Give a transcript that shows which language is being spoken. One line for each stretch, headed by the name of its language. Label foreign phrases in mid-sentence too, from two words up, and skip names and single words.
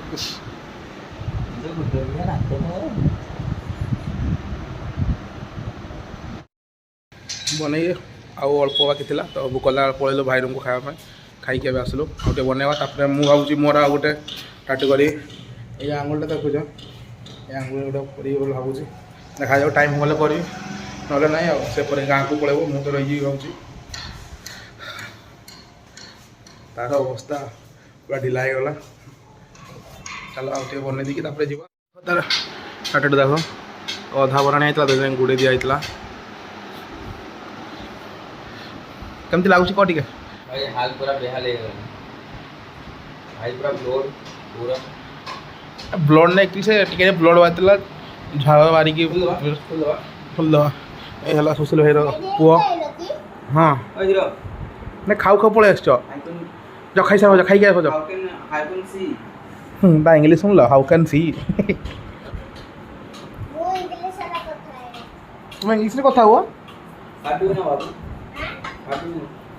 Odia: बनै ଆଉ ଅଳ୍ପ ବାକି ଥିଲା ତ ଭୋକ କଲା ପଳେଇଲୁ ଭାଇ ରୁମ୍କୁ ଖାଇବା ପାଇଁ ଖାଇକି ଏବେ ଆସିଲୁ ଆଉ ଟିକେ ବନେଇବା ତାପରେ ମୁଁ ଭାବୁଛି ମୋର ଆଉ ଗୋଟେ ଟାଟୁ କରି ଏଇ ଆଙ୍ଗୁଳିଟା ଦେଖୁଛ ଏ ଆଙ୍ଗୁଳି ଗୋଟେ କରିବି ବୋଲି ଭାବୁଛି ଦେଖାଯାଉ ଟାଇମ୍ ଗଲେ କରିବି ନହେଲେ ନାହିଁ ଆଉ ସେପରେ ଗାଁକୁ ପଳେଇବ ମୁଁ ତ ରହିଯିବି ଭାବୁଛି ତାର ଅବସ୍ଥା ପୁରା ଢିଲା ହେଇଗଲା ଚାଲ ଆଉ ଟିକେ ବନେଇ ଦେଇକି ତାପରେ ଯିବା ତାର ଟାଟୁଟା ଦେଖ ଅଧା ବରାଣି ହେଇଥିଲା ସେଥିପାଇଁ ଗୁଡ଼େଇ ଦିଆ ହେଇଥିଲା କେମିତି ଲାଗୁଛି କହ ଟିକେ
Hindi: भाई हाल पूरा बेहाल है भाई पूरा ब्लोड पूरा
Odia: ବ୍ଲଡ଼ ନାଇଁ କି ସେ ଟିକେ ବ୍ଲଡ଼ ବାହାରିଥିଲା ଝାଳ ବାହାରିକି ଫୁଲଦବା ଏ ହେଲା ସୁଶୀଲ ଭାଇର ପୁଅ ହଁ
Hindi: ओए हीरो
Odia: ନା ଖାଉ ଖାଉ ପଳେଇ ଆସିଛ आइकन ଯାଅ ଖାଇସାର ଯାଅ ଖାଇକି ଆସ ଯାଅ
English: how can see
Odia: ତା ଇଂଲିଶ ଶୁଣିଲ
English: how can see
Odia: ତୁମେ ଇଂଲିଶରେ କଥା ହୁଅ
English: how do know babu how do know